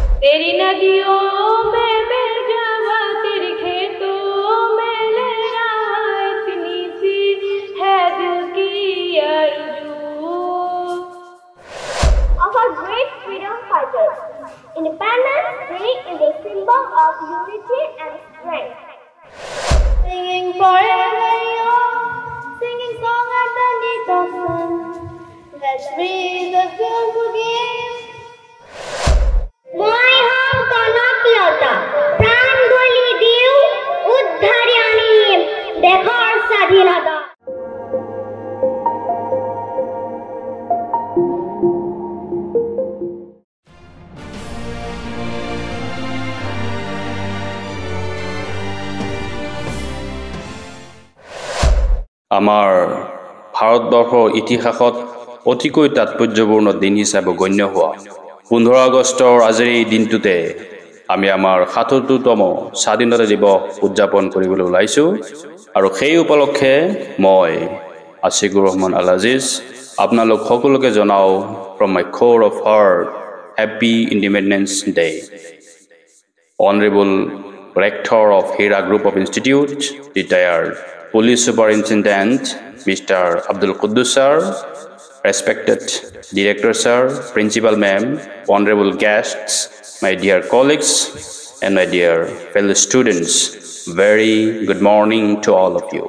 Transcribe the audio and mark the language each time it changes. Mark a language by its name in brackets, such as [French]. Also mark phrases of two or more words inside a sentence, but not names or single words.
[Hindi] तेरी नदियों में बह जावा, तेरी खेतों में लहरावा, इतनी सी है दिल की आरज़ू। [English] Of our great freedom fighters, Independence Day is a symbol of unity and strength. Singing forever young, singing song underneath the sun. Let's breathe the film again. [Assamese] মই হম কনকলতা, প্রাণ বলি দিও উদ্ধারে আনিম দেখার স্বাধীনতা। আমাৰ ভাৰতবৰ্ষৰ ইতিহাসত অতিকৈ তাৎপৰ্যপূৰ্ণ দিন হিচাপে গণ্য হোৱা 15 আগষ্টৰ আজিৰ এই দিনটোতে আমি আমাৰ ৭৭তম স্বাধীনতা দিৱস উদযাপন কৰিবলৈ ওলাইছো আৰু সেই উপলক্ষে মই আশিকুৰ ৰহমান আল আজিজ আপোনালোক সকলোকে জনাও [English] from my core of heart happy Independence Day. Honorable Rector of Hira Group of Institute, retired Police Superintendent Mr. Abdul Quddus sir, respected Director sir, Principal ma'am, honorable guests, my dear colleagues and my dear fellow students, very good morning to all of you.